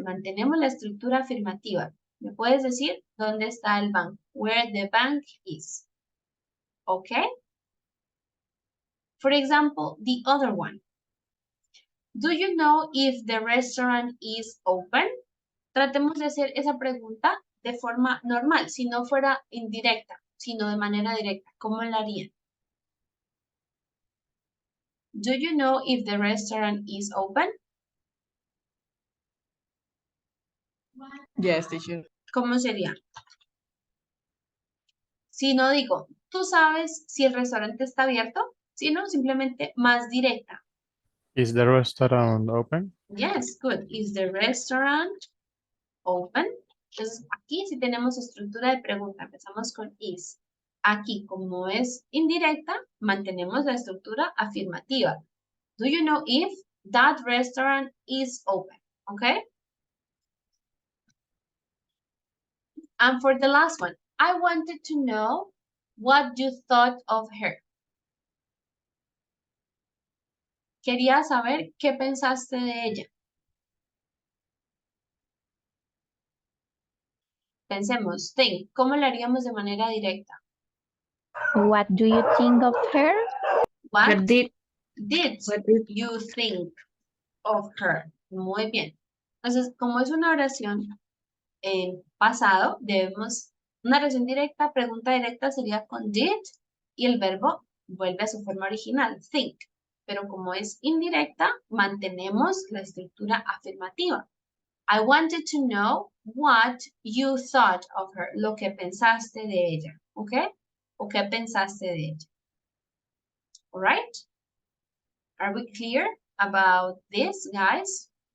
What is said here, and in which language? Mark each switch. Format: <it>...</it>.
<es>Mantenemos la estructura afirmativa. ¿Me puedes decir dónde está el banco?</es> <en>Where the bank is. Okay. For example, the other one. Do you know if the restaurant is open?</en> <es>Tratemos de hacer esa pregunta de forma normal, si no fuera indirecta, sino de manera directa. ¿Cómo la harían?</es> <en>Do you know if the restaurant is open? Yes, teacher.</en> <es>¿Cómo sería? Si no digo, ¿tú sabes si el restaurante está abierto? Sino simplemente más directa.</es> <en>Is the restaurant open? Yes, good. Is the restaurant open?</en> <es>Entonces, aquí sí tenemos estructura de pregunta. Empezamos con is. Aquí, como es indirecta, mantenemos la estructura afirmativa.</es> <en>Do you know if that restaurant is open? Okay? And for the last one, I wanted to know what you thought of her.</en> <es>Quería saber qué pensaste de ella. Pensemos, think, ¿cómo lo haríamos de manera directa?</es> <en>What do you think of her? What did you think of her?</en> <es>Muy bien. Entonces, como es una oración en pasado, debemos, una oración directa, pregunta directa sería con did y el verbo vuelve a su forma original, think. Pero como es indirecta, mantenemos la estructura afirmativa.</es> <en>I wanted to know what you thought of her.</en> <es>Lo que pensaste de ella. ¿Ok? ¿O qué pensaste de ella?</es> <en>All right? Are we clear about this, guys?</en>